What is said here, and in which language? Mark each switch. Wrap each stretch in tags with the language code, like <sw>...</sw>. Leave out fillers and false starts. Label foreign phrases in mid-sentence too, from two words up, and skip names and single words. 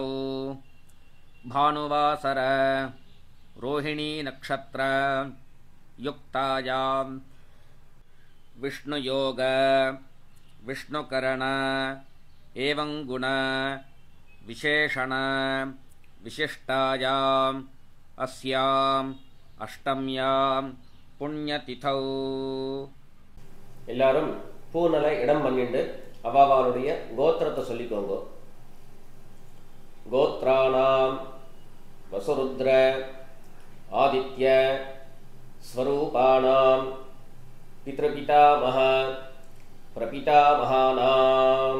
<sa>भानुवासर रोहिणी नक्षत्र युक्तायां विष्णुयोग विष्णुकरण एवं गुण विशेषण विशिष्टायाम् अस्याम् अष्टम्यां पुण्यतिथौ</sa> <ta>எல்லாரும் பூனலை இடம் பண்ணிட்டு அவாவாளுடைய கோத்திரத்தை சொல்லிக்கோங்க.</ta> <sa>गोत्राणां वसुरुद्र आदित्य स्वरूपाणां पितृपितामह प्रपितामहानाम्.</sa>